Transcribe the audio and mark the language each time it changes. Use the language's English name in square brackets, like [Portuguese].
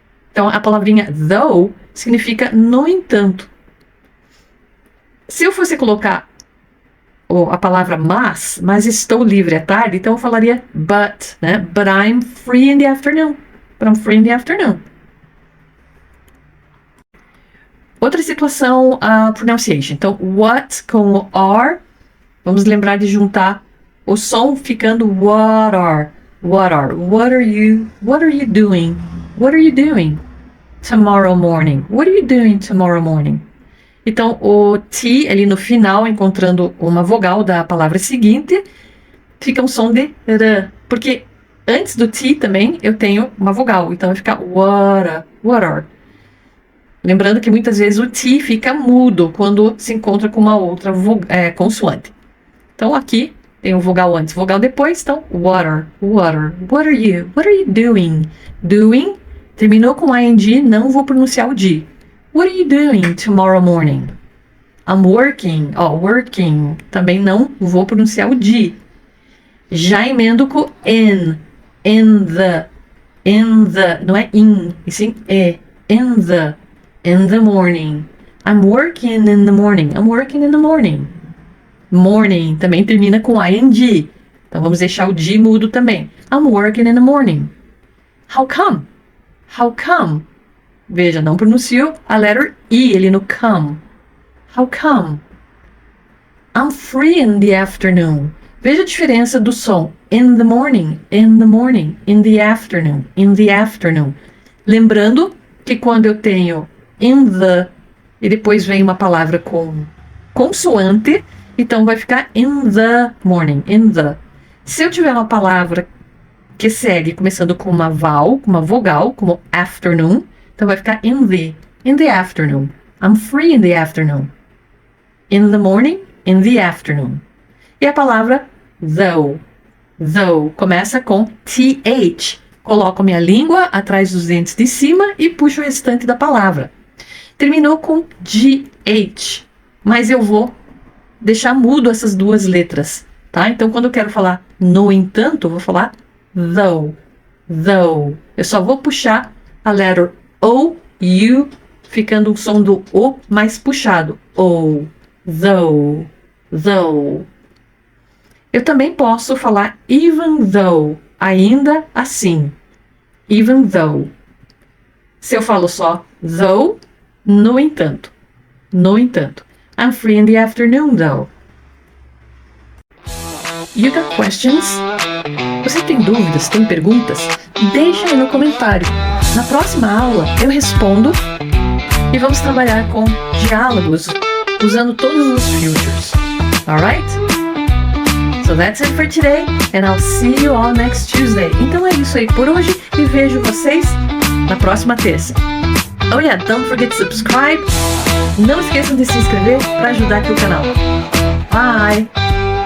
[Portuguese] Então, a palavrinha though significa no entanto. Se eu fosse colocar a palavra mas estou livre à tarde, então eu falaria but, né? [English] But I'm free in the afternoon. But I'm free in the afternoon. [Portuguese] Outra situação, pronunciation. [English] Então, what com o are, [Portuguese] vamos lembrar de juntar o som ficando [English] what are, what are, what are you doing, what are you doing tomorrow morning, what are you doing tomorrow morning. [Portuguese] Então, o T ali no final, encontrando uma vogal da palavra seguinte, fica um som de R, porque antes do T também eu tenho uma vogal, então vai ficar what are. Lembrando que muitas vezes o T fica mudo quando se encontra com uma outra consoante. Então aqui tem o vogal antes, vogal depois, então water, what are you doing? Doing, terminou com ing, não vou pronunciar o D. [English] What are you doing tomorrow morning? I'm working, working, [Portuguese] também não vou pronunciar o D. Já emendo com in the, não é in, e sim in the morning. [English] I'm working in the morning. I'm working in the morning. [Portuguese] Morning também termina com ing. Então vamos deixar o D mudo também. [English] I'm working in the morning. How come? How come? [Portuguese] Veja, não pronuncio a letra I ali no come. [English] How come? I'm free in the afternoon. [Portuguese] Veja a diferença do som. [English] In the morning, in the morning, in the afternoon, in the afternoon. [Portuguese] Lembrando que quando eu tenho in the e depois vem uma palavra com consoante, então vai ficar in the morning, in the. Se eu tiver uma palavra que segue começando com uma vogal, como afternoon, então vai ficar in the afternoon. [English] I'm free in the afternoon. In the morning, in the afternoon. [Portuguese] E a palavra though começa com th. Coloco minha língua atrás dos dentes de cima e puxo o restante da palavra. Terminou com GH, mas eu vou deixar mudo essas duas letras, tá? Então, quando eu quero falar no entanto, eu vou falar though. Eu só vou puxar a letra O, U, ficando o som do O mais puxado. O, though. Eu também posso falar even though, ainda assim. Even though. Se eu falo só though, no entanto. [English] I'm free in the afternoon, though. You got questions? [Portuguese] Você tem dúvidas, tem perguntas? Deixa aí no comentário. Na próxima aula eu respondo e vamos trabalhar com diálogos usando todos os futures. [English] Alright? So that's it for today and I'll see you all next Tuesday. [Portuguese] Então é isso aí por hoje e vejo vocês na próxima terça. [English] Oh yeah, don't forget to subscribe. [Portuguese] Não esqueçam de se inscrever para ajudar aqui o canal. Bye!